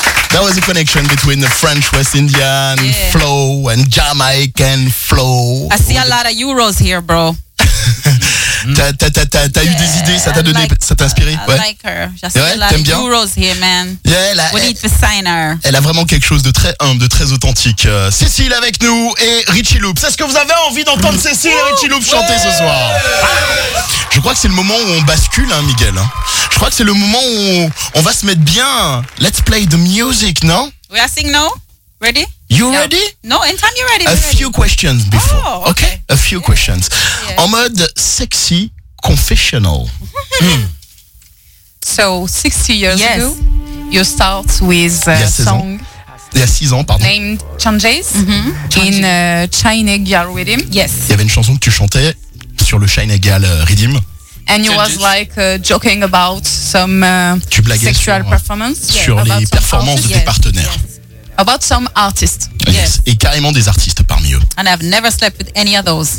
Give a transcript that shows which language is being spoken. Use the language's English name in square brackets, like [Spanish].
[English] That was a connection between the French West Indian flow and Jamaican flow. I see a lot of euros here, bro. [French] T'as eu des idées, ça t'a donné, like, ça t'a inspiré. [English] I like her. Just [French] ouais, [English] a lot of bien. Euros here, man. Yeah, là, we need to sign her. [French] Elle a vraiment quelque chose de très humble, de très authentique. Cécile avec nous et Richie Loops. Est-ce que vous avez envie d'entendre Cécile et Richie Loops chanter ce soir? Je crois que c'est le moment où on bascule, hein, Miguel. Je crois que c'est le moment où on va se mettre bien. [English] Let's play the music, non? We are singing now. Ready? You ready? No, in time you're ready. A few questions before. Oh, okay. A few questions. Yes. [French] En mode sexy confessional. [English] So, 60 years ago, you start with a song. [French] Il y a 6 ans, pardon. [English] Named Changes. Mm-hmm. In China Girl Rhythm. Yes. [French] Il y avait une chanson que tu chantais sur le China Girl Rhythm. [English] And you was like joking about some sexual performance. [French] Sur les performances de tes partenaires. Yes. [English] About some artists. [French] Yes. Et carrément des artistes parmi eux. [English] And I've never slept with any of those.